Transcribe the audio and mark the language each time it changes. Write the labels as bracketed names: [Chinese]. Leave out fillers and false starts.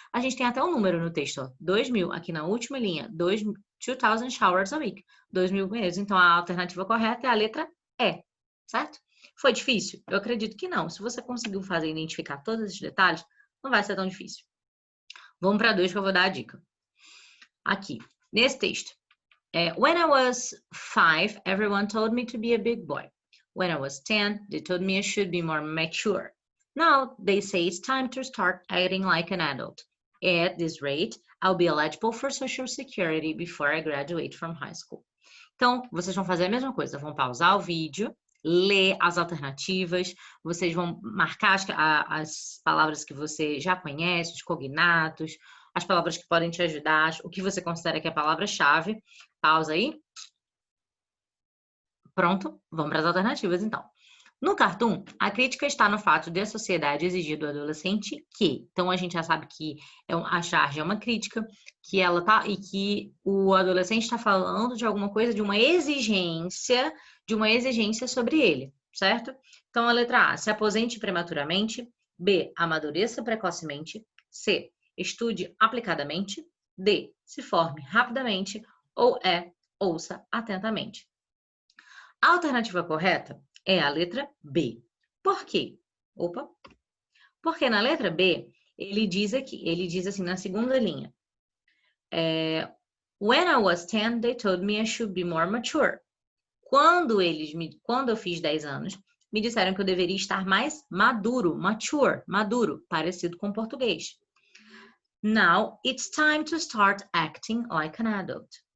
[Portuguese] A gente tem até um número no texto, ó, 2.000, aqui na última linha, 2.000 [English] showers a week, [Portuguese] 2.000 banheiros. Então, a alternativa correta é a letra E, certo? Foi difícil? Eu acredito que não. Se você conseguiu identificar todos esses detalhes, não vai ser tão difícil. Vamos para 2 que eu vou dar a dica. Aqui, nesse texto. [English] When I was 5, everyone told me to be a big boy. When I was 10, they told me I should be more mature. Now, they say it's time to start acting like an adult. At this rate, I'll be eligible for Social Security before I graduate from high school. [Portuguese] Então, vocês vão fazer a mesma coisa. Vão pausar o vídeo, ler as alternativas, vocês vão marcar as palavras que você já conhece, os cognatos, as palavras que podem te ajudar, o que você considera que é a palavra-chave. Pausa aí. Pronto, vamos para as alternativas então. No cartoon, a crítica está no fato de a sociedade exigir do adolescente que. Então, a gente já sabe que a charge é uma crítica, que ela tá, e que o adolescente está falando de alguma coisa, de uma exigência sobre ele, certo? Então, a letra A, se aposente prematuramente. B, amadureça precocemente. C, estude aplicadamente. D, se forme rapidamente. Ou E, ouça atentamente. A alternativa correta é a letra B. Por quê? Porque na letra B, ele diz assim na segunda linha. [English] When I was 10, they told me I should be more mature. [Portuguese] Quando eu fiz 10 anos, me disseram que eu deveria estar mais maduro, mature, maduro, parecido com português. [English] Now, it's time to start acting like an adult.